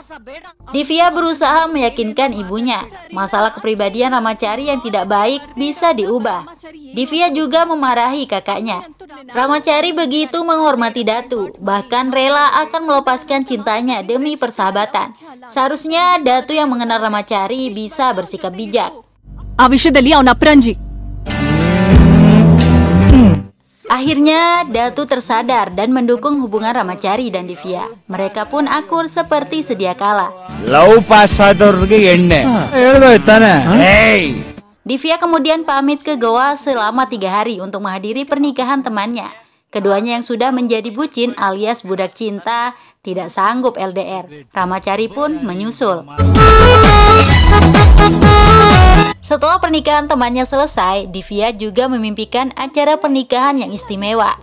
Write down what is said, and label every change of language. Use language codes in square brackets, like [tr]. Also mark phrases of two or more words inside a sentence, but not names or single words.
[id] Divya berusaha meyakinkan ibunya, masalah kepribadian Ramachari yang tidak baik bisa diubah. Divya juga memarahi kakaknya. Ramachari begitu menghormati Datu, bahkan rela akan melepaskan cintanya demi persahabatan. Seharusnya Datu yang mengenal Ramachari bisa bersikap bijak. [kn] ಆ ವಿಷಯದಲ್ಲಿ ಅವನ ಅಪ್ರಂಜಿ. [id] Akhirnya Datu tersadar dan mendukung hubungan Ramachari dan Divya. Mereka pun akur seperti sedia kala. [en] love pass [kn] ಆದವ್ರಿಗೆ ಎಣ್ಣೆ ಹೇಳ್ಬೋಯ್ತಾನೆ. [id] Divya kemudian pamit ke Goa selama 3 hari untuk menghadiri pernikahan temannya. Keduanya yang sudah menjadi bucin alias budak cinta tidak sanggup LDR. Ramachari pun menyusul. Setelah pernikahan temannya selesai, Divya juga memimpikan acara pernikahan yang istimewa.